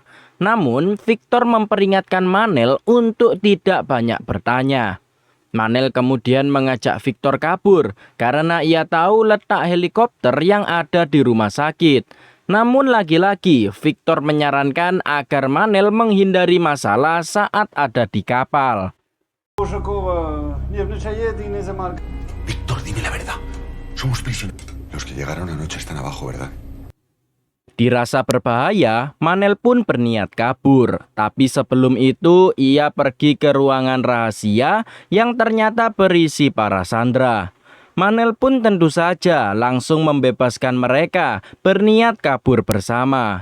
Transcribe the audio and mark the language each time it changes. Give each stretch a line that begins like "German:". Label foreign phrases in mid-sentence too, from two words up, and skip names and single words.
Indonesian: Namun Victor memperingatkan Manel untuk tidak banyak bertanya. Manel kemudian mengajak Victor kabur karena ia tahu letak helikopter yang ada di rumah sakit. Namun lagi-lagi Victor menyarankan agar Manel menghindari masalah saat ada di kapal.
Spanish: Víctor, dime la verdad. Somos prisioneros. Los que llegaron anoche están abajo, ¿verdad?
Indonesian: Dirasa berbahaya, Manel pun berniat kabur. Tapi sebelum itu, ia pergi ke ruangan rahasia yang ternyata berisi para sandera. Manel pun tentu saja langsung membebaskan mereka, berniat kabur bersama.